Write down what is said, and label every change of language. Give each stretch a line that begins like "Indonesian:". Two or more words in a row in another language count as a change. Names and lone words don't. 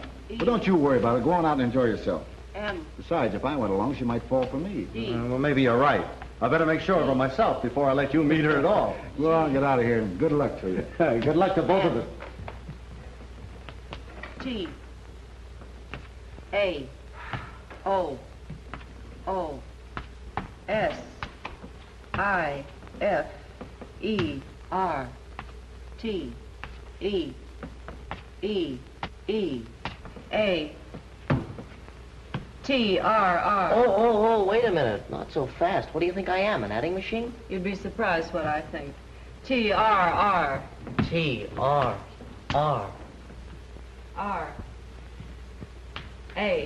English: But don't you worry about it. Go on out and enjoy yourself. M. Besides, if I went along, she might fall for me. Well, maybe you're right. I better make sure of her myself before I let you meet her at all. Go on, get out of here, and good luck to you. Good luck to both of us. T. A. O. O. S. I. F. E. R. T. E. E. E. A. T. R. R. Oh, wait a minute. Not so fast. What do you think I am, an adding machine? You'd be surprised what I think. T. R. R. T. R. R. R. A.